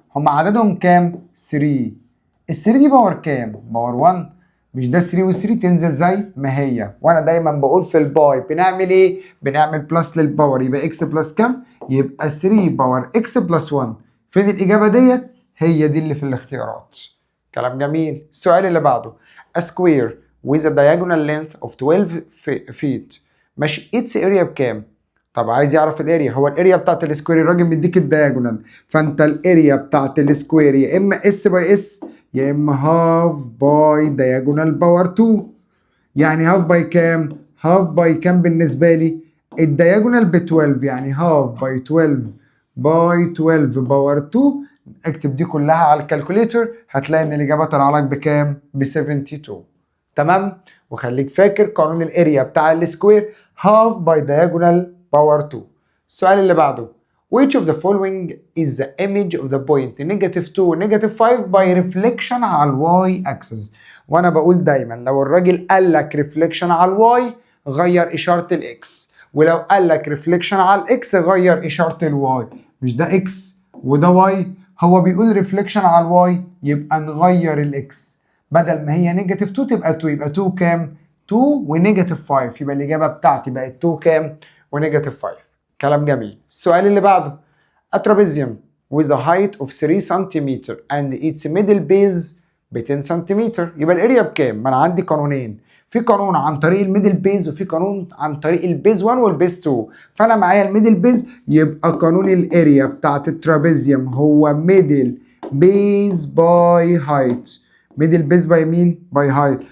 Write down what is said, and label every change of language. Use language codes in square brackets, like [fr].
[ar] هم عددهم كام؟ 3. ال 3 دي باور كام؟ باور 1. مش ده 3 وال 3 تنزل زي ما هي. وانا دايما بقول في الباي بنعمل ايه؟ بنعمل بلس للباور. يبقى اكس بلس كام؟ يبقى 3 باور اكس بلس 1. فين الاجابه ديت؟ هي دي اللي في الاختيارات. كلام جميل. السؤال اللي بعده [en] a square with a diagonal length of 12 feet [ar] ماشي [en] its area [ar] بكام؟ طب عايز يعرف الاريا. هو الاريا بتاعت السكوير الراجل مديك الدياجونال. فانت الاريا بتاعت السكوير يا اما اس باي اس يا اما هاف باي دياجونال باور 2. يعني هاف باي كام؟ هاف باي كام بالنسبه لي؟ الدياجونال ب 12 يعني هاف باي 12 باي 12 باور 2. اكتب دي كلها على الكالكوليتر هتلاقي ان الاجابه طالعه لك بكام؟ ب 72. تمام؟ وخليك فاكر قانون الاريا بتاع السكوير هاف باي دياجونال باور 2. السؤال اللي بعده [en] which of the following is the image of the point -2 -5 by reflection [ar] على الواي [en] axis. [ar] وانا بقول دايما لو الراجل قال لك ريفليكشن على الواي غير اشاره الاكس، ولو قال لك ريفليكشن على الاكس غير اشاره الواي. مش ده اكس وده واي. هو بيقول ريفليكشن على الواي يبقى نغير الاكس بدل ما هي -2 تبقى 2. يبقى 2 كام؟ 2 ونيجاتيف 5. يبقى الاجابه بتاعتي بقت 2 كام؟ ونيجاتيف 5. كلام جميل. السؤال اللي بعده [en] a trapezium with a height of 3 cm and its middle base [ar] ب 10 سنتيمتر. يبقى الاريا بكام؟ ما انا عندي قانونين. في قانون عن طريق الميدل بيز وفي قانون عن طريق البيز 1 والبيز 2. فانا معايا الميدل بيز يبقى قانون الاريا بتاعت الترابيزيوم هو ميدل بيز باي هايت. ميدل بيز باي مين؟ باي هايت.